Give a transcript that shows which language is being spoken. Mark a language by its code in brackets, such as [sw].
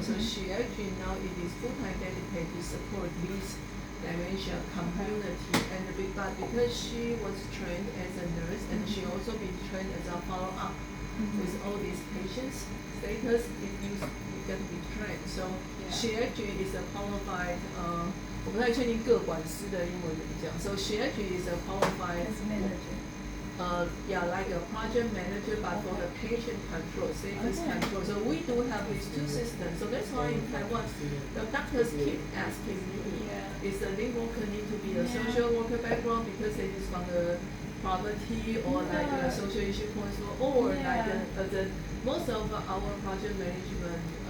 [en] So she actually now it is full-time dedicated to support this dementia community. And but because she was trained as a nurse and she also been trained as a follow-up with all these patients status, you got to be trained. So she actually is a qualified [zh] 我不太确定各管师的英文怎么讲。 [en] So she actually is a qualified manager. Yeah, like a project manager, but for the patient control, status control. So we do have these two systems. So that's why in Taiwan, the doctors keep asking me, is the link worker need to be a social worker background because they is from the poverty or like a social issue points, or like the most of our project management.